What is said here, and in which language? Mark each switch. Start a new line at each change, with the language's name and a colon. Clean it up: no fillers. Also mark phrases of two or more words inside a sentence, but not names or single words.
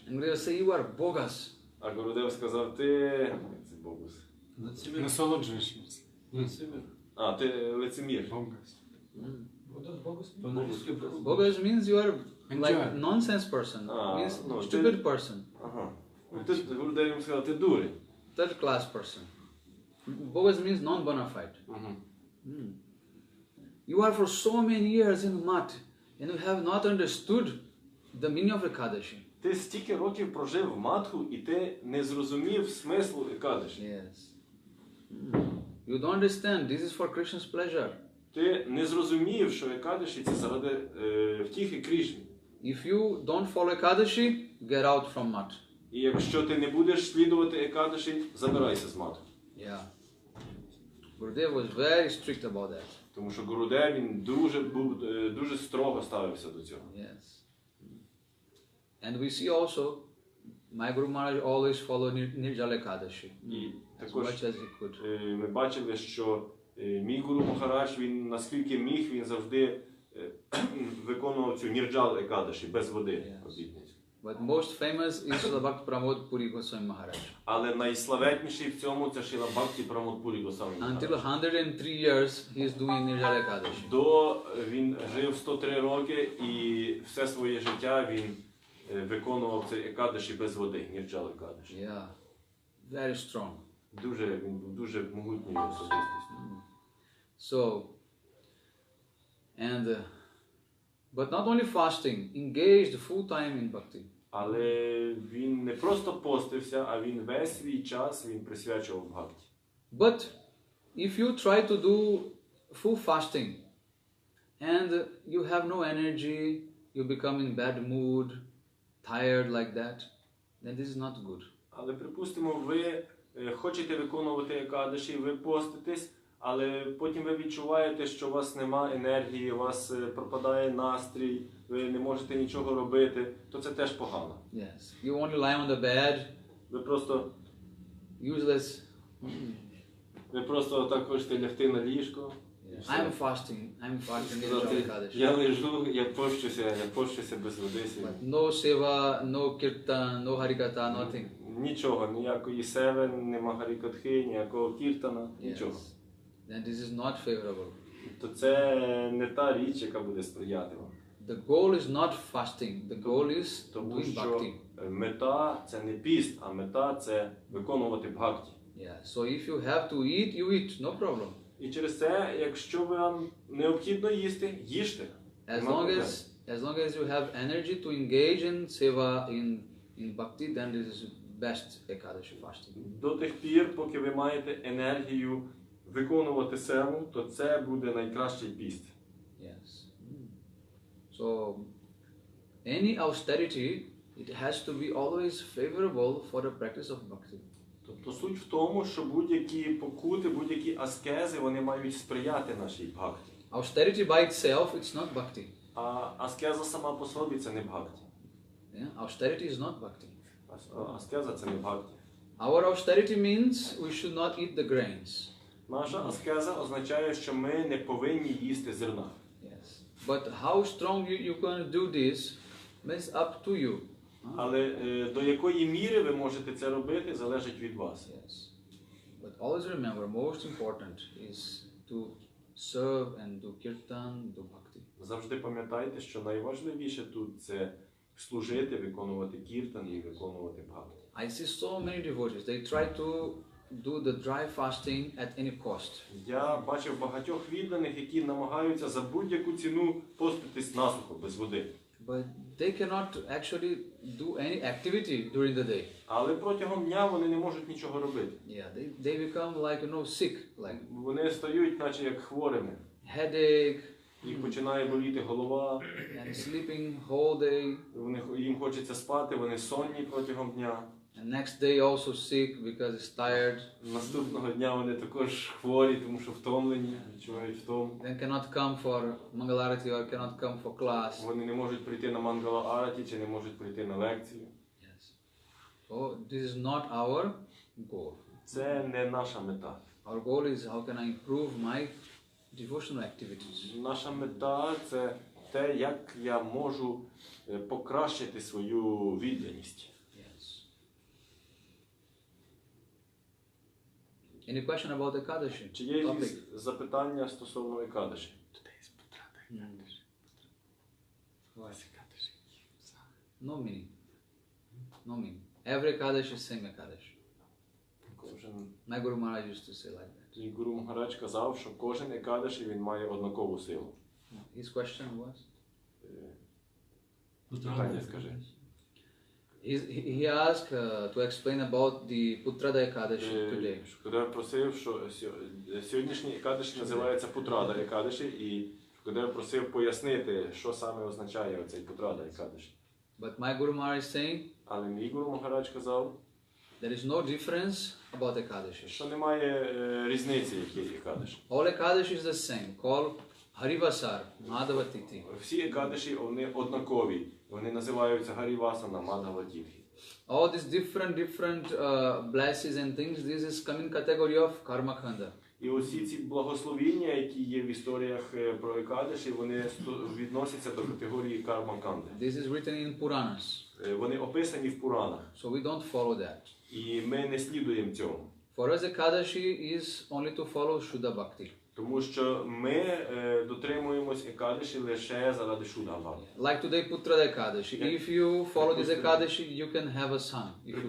English: And Gurudev said, you are bogus.
Ukrainian: А Гурудев сказав: ти... Це богус. Насолоджуєшся. А, ти лицемір.
English: Bogus means you are like nonsense person, means no, stupid person,
Ukrainian: Ага. Ти, Гурудев йому сказав: ти дурень.
English: third class person. Bogus means non-bona fide. You are for so many years in Math and you have not understood the meaning of Ekadashi.
Ukrainian: Ти стільки років прожив в Матху, і ти не зрозумів смислу Екадаші.
English: Yes. You don't understand, this is for Krishna's pleasure.
Ukrainian: Ти не зрозумів, що Екадаші – це заради втіхи Крішни.
English: If you don't follow Ekadashi, get out from Math.
Ukrainian: І якщо ти не будеш слідувати Екадаші, забирайся з мату.
English: Yeah. Gurudev was very strict about that.
Ukrainian: Тому що Гурудев, він дуже строго ставився до цього.
English: Yes. And we see also, my Guru Maharaj always followed Nirjala Ekadashi
Ukrainian: І
English: as
Ukrainian: також
English: much as he could.
Ukrainian: ми бачили, що мій Гуру Махарадж, він наскільки міг, він завжди виконував цю Нірджал Екадаші, без води. обітницю.
English: But most famous is Srila Bhakti Pramod Puri Goswami Maharaj.
Ukrainian: Але найславетніший в цьому це Шріла Бхакті Прамод Пурі Госвамі Махарадж.
English: Until 103 years he is doing Nirjala Ekadashi.
Ukrainian: Він жив 103 роки і все своє життя він виконував цей Екадаші без води, Нірджал Екадаші.
English: Yeah. Very strong.
Ukrainian: Він був дуже могутньою особистістю.
English: So, and but not only fasting, engaged full time in bhakti.
Ukrainian: Але він не просто постився, а він весь свій час він присвячував бхакті.
English: But if you try to do full fasting and you have no energy, you become in bad mood, tired like that, then this is not good.
Ukrainian: Але припустимо, ви хочете виконувати Екадаші, ви поститесь, але потім ви відчуваєте, що у вас нема енергії, у вас пропадає настрій, ви не можете нічого робити, то це теж погано.
English: Yes. You only lie on the bed,
Ukrainian: Ви просто
English: useless.
Ukrainian: так хочете лягти на ліжко.
English: I'm fasting Nirjala Ekadashi.
Ukrainian: Я лежу, я пощуся без води.
English: But no seva, no kirtan, no harikatha, nothing.
Ukrainian: Нічого, ніякої севи, нема гарікатхи, ніякого кіртана, нічого.
English: Then this is not favorable.
Ukrainian: То це не та річ, яка буде сприяти вам.
English: The goal is not fasting. The goal is
Ukrainian: Тому
English: doing
Ukrainian: що
English: bhakti.
Ukrainian: мета це не піст, а мета це виконувати бхакті.
English: Yeah. So if you have to eat, you eat, no problem.
Ukrainian: І через це, якщо вам необхідно їсти, їжте.
English: As long as you have energy to engage in seva, in bhakti, then this is best Ekadashi fasting.
Ukrainian: До тих пір, поки ви маєте енергію виконувати севу, то це буде найкращий піст.
English: Yes. So any austerity, it has to be always favorable for the practice of bhakti.
Ukrainian: Тобто суть в тому, що будь-які покути, будь-які аскези, вони мають сприяти нашій бхакті.
English: Austerity by itself, it's not bhakti.
Ukrainian: А аскеза сама по собі це не бхакті.
English: Yeah? Austerity is not bhakti.
Ukrainian: Аскеза це не бхакті.
English: Our austerity means we should not eat the grains.
Ukrainian: Наша аскеза означає, що ми не повинні їсти зерна.
English: Yes. But how strong you can do this is up to you.
Ukrainian: Але до якої міри ви можете це робити, залежить від вас.
English: Yes. But always remember, most important is to serve and do kirtan, do bhakti.
Ukrainian: Завжди пам'ятайте, що найважливіше тут це служити, виконувати кіртан і виконувати бхакти.
English: I see so many devotees, they try to do the dry fasting at any cost.
Ukrainian: Я бачив багатьох відданих, які намагаються за будь-яку ціну поститись насухо, без води.
English: But they cannot actually do any activity during the day.
Ukrainian: Але протягом дня вони не можуть нічого робити.
English: Yeah, they become like, sick, like
Ukrainian: Вони стають, наче як хворими.
English: headache,
Ukrainian: Їх починає боліти голова,
English: and sleeping whole day.
Ukrainian: їм хочеться спати, вони сонні протягом дня.
English: And next day also sick because it's tired.
Ukrainian: Наступного дня вони також хворі, тому що втомлені, відчувають втому.
English: Then cannot come for Mangalarati or cannot come for class.
Ukrainian: Вони не можуть прийти на Мангала Араті чи не можуть прийти на лекцію.
English: Yes. So this is not our goal.
Ukrainian: Це не наша мета.
English: Our goal is how can I improve my devotional activities.
Ukrainian: Наша мета – це те, як я можу покращити свою відданість.
English: Yes. Any question about Ekadashi?
Ukrainian: Чи є якісь запитання стосовно Екадаші?
English: No meaning. No meaning. Every Ekadashi is same Ekadashi. My Guru Maharaj used to say like that.
Ukrainian: І Гуру Махарадж казав, що кожен Екадаші він має однакову силу.
English: His question was?
Ukrainian: Питання скажи.
English: He asked to explain about the Putrada Ekadashi today.
Ukrainian: Шукадев просив, що сьогоднішній Екадаші називається Путрада Екадаші, і Шукадев просив пояснити, що саме означає оцей Путрада Екадаші.
English: But my Guru Maharaj is saying,
Ukrainian: Але мій Гуру Махарадж казав,
English: there is no difference about Ekadashi.
Ukrainian: що немає різниці, які Екадаші.
English: All Ekadashi is the same. Call Harivasar, Madhava Tithi.
Ukrainian: Всі Екадаші, вони однакові. Вони називаються Гарівасана, Мадхава Тітхи.
English: All these different blessings and things, this is coming category of Karma Khanda.
Ukrainian: І усі ці благословіння, які є в історіях про Екадаші, вони відносяться до категорії карма-канди.
English: This is written in Puranas.
Ukrainian: Вони описані в Пуранах.
English: So we don't follow that.
Ukrainian: І ми не слідуємо цьому.
English: For us, Ekadashi is only to follow Shuddha Bhakti.
Ukrainian: Тому що ми дотримуємось Екадаші лише заради Шудха.
English: Like today, Putrada Ekadashi. If you follow this Ekadashi, you can have a son, if you want.